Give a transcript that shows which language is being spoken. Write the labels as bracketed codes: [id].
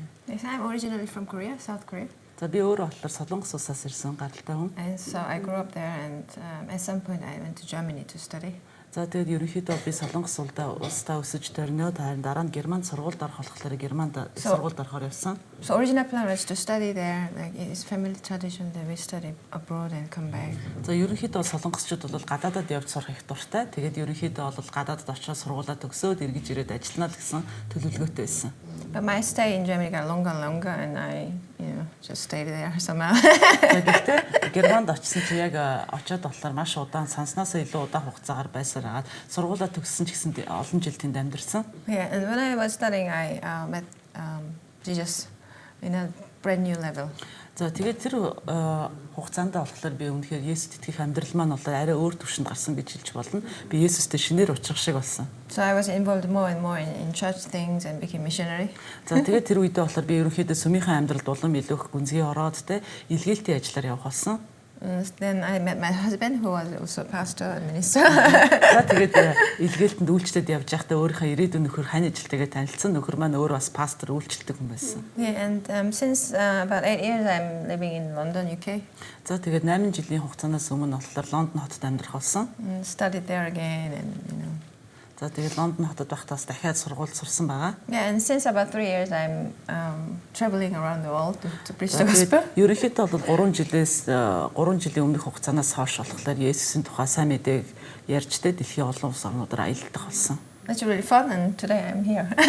[en] Yes, I'm originally from Korea, South Korea. [mn] За би өөрөө болохоор Солонгос улсаас ирсэн гаралтай хүн. [en] And so I grew up there and at some point I went to Germany to study. [mn] За тэгээд ерөнхийдөө би Солонгос улсдаа өсөж төрнөөд харин дараа нь Германд сургуульд орох болохоор Германд сургуульд орохоор явсан. [en] So original plan was to study there, like it's family tradition that we study abroad and come back. [mn] За ерөнхийдөө солонгосчууд бол гадаадад явж сурах их дуртай. Тэгээд ерөнхийдөө бол гадаадад очиж сургуулаа төгсөөд эргэж ирээд ажиллана л гэсэн төлөвлөгөөтэй байсан. [en] But my stay in Germany got longer and longer and I, just stayed there somehow. [mn] Тэгэхдээ Германд очсон чи яг очиод болохоор маш удаан санснаас илүү удаан хугацаагаар байсаар агаад сургуулаа төгссөн ч гэсэн олон жил тэнд амьдарсан. [en] Yeah, and when I was studying I met Jesus in a brand new level. [mn] За тэгээд тэр хугацаанд болохоор би өмнөхөр Есүст итгэх амьдрал маань бол арай өөр түвшинд гарсан гэж хэлж болно. Би Есүстэй шинээр уулзах шиг болсон. [en] So I was involved more and more in church things and became missionary. [mn] За тэгээд тэр үедээ болохоор би ерөнхийдөө сүмийнхээ амьдралд улам илүү их гүнзгий ороод те илгээлтийн ажиллаар явах болсон. [en] Then I met my husband who was also pastor and minister. [mn] За тэгээд илгээлтэнд үйлчлээд явж байхдаа өөрийнхөө ирээдүйн нөхөр хань ажилтайгаа танилцсан. Нөхөр маань өөр бас пастор үйлчлдэг хүн байсан. [en] Yeah, and since about 8 years I'm living in London, UK. [mn] За тэгээд 8 жилийн хугацаанаас өмнө болохоор Лондон хотод амьдрах болсон. [en] Studied there again and [mn] За тэгээд Лондон хотод байхдаа дахиад сургууль сурсан байгаа. [en] Yeah, and since about 3 years I'm traveling around the world to preach the gospel. [mn] Ерөнхийдөө бол 3 жилийн өмнөх хугацаанаас хойш болохоор Есүсийн тухай сайн мэдээг ярьж тэ дэлхийн олон улс орнуудаар аялдах болсон. [en] That's really fun and today I'm here.